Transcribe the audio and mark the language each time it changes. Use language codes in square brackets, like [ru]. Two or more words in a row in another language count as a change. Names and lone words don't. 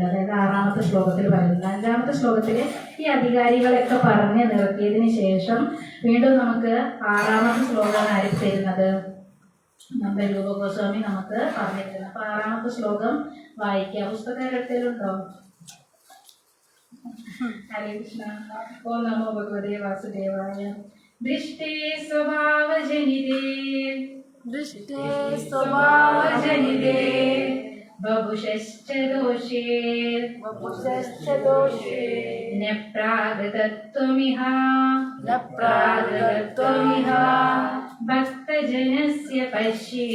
[ml] അതായത് 6-ാമത്തെ ശ്ലോകത്തിൽ പറയുന്നുണ്ട്. 5-ാമത്തെ ശ്ലോകത്തിൽ ഈ അധികാരികളെയൊക്കെ പറഞ്ഞ് നിർത്തിയതിന് ശേഷം വീണ്ടും നമുക്ക് 6-ാമത്തെ ശ്ലോകമാണ് ആരും തരുന്നത്, നമ്മുടെ രൂപഗോസ്വാമി നമുക്ക് പറഞ്ഞിട്ടുണ്ട്. അപ്പൊ 6-ാമത്തെ ശ്ലോകം വായിക്കാം. പുസ്തകം എടുത്തലുണ്ടോ? ഹരേ കൃഷ്ണ. [sa] ഓം നമോ ഭഗവതേ വാസുദേവായ. ദൃഷ്ടേ സ്വഭാവജനിതേ दृष्टे स्वभावजनिते बभुश्च दोषे वपुषश्च दोषे न प्रागतत्वमिह न प्रागतत्वमिह भक्तजनस्य पश्ये